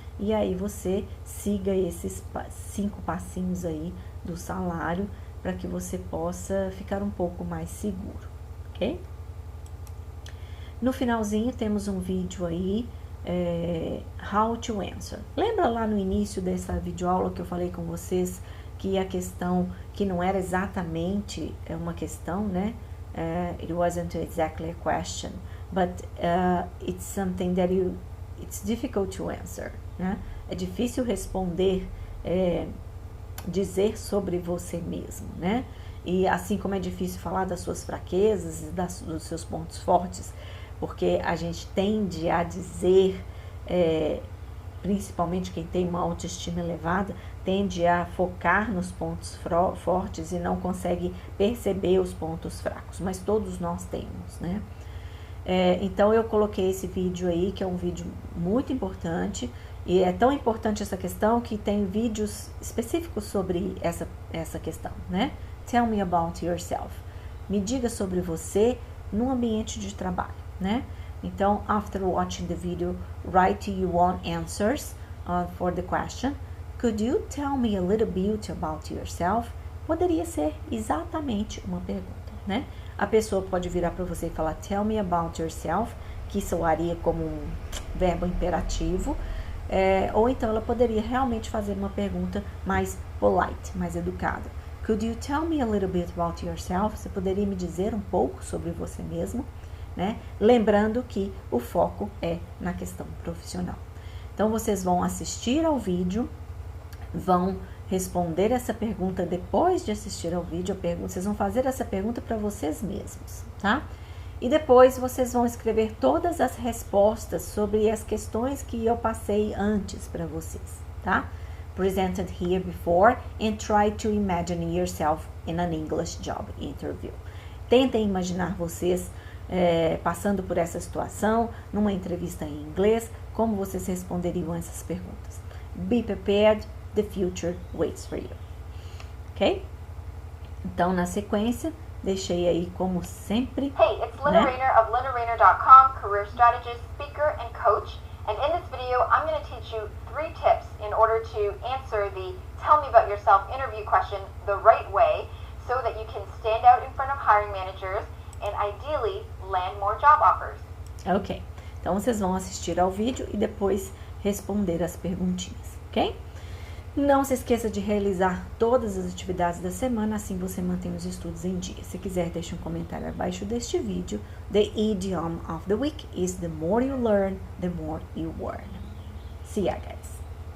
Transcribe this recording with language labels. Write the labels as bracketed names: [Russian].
[Portuguese] E aí você siga esses 5 passinhos aí do salário para que você possa ficar um pouco mais seguro, ok? No finalzinho temos um vídeo aí, How to Answer. Lembra lá no início dessa videoaula que eu falei com vocês que a questão, que não era exatamente uma questão, né? [English] It wasn't exactly a question, but it's something that it's difficult to answer, [Portuguese] né? É difícil responder, dizer sobre você mesmo, né? E assim como é difícil falar das suas fraquezas e dos seus pontos fortes, porque a gente tende a dizer, principalmente quem tem uma autoestima elevada, tende a focar nos pontos fortes e não consegue perceber os pontos fracos, mas todos nós temos, né? Então eu coloquei esse vídeo aí, que é um vídeo muito importante, e é tão importante essa questão que tem vídeos específicos sobre essa questão, né? [English] Tell me about yourself. [Portuguese] Me diga sobre você no ambiente de trabalho, né? Então, [English] after watching the video, write your own answers for the question. Could you tell me a little bit about yourself? [Portuguese] Poderia ser exatamente uma pergunta, né? A pessoa pode virar para você e falar [English] tell me about yourself, [Portuguese] que soaria como um verbo imperativo, ou então ela poderia realmente fazer uma pergunta mais polite, mais educada. [English] Could you tell me a little bit about yourself? [Portuguese] Você poderia me dizer um pouco sobre você mesmo, né? Lembrando que o foco é na questão profissional. Então, vocês vão assistir ao vídeo, vão responder essa pergunta depois de assistir ao vídeo. Vocês vão fazer essa pergunta para vocês mesmos, tá? E depois vocês vão escrever todas as respostas sobre as questões que eu passei antes para vocês, tá? [English] Presented here before and try to imagine yourself in an English job interview. [Portuguese] Tentem imaginar vocês passando por essa situação numa entrevista em inglês, como vocês responderiam essas perguntas. [English] Be prepared, the future waits for you. Ok? [Portuguese] Então, na sequência, deixei aí como sempre. [English] Hey, it's Lynna Rainer of LynnaRainer.com, career strategist, speaker, and coach. And in this video, I'm going to teach you 3 tips in order to answer the Tell Me About Yourself interview question the right way so that you can stand out in front of hiring managers and ideally land more job offers. [Portuguese] Ok, então vocês vão assistir ao vídeo e depois responder as perguntinhas, ok? Não se esqueça de realizar todas as atividades da semana, assim você mantém os estudos em dia. Se quiser, deixe um comentário abaixo deste vídeo. [English] The idiom of the week is the more you learn, the more you earn. See ya, guys!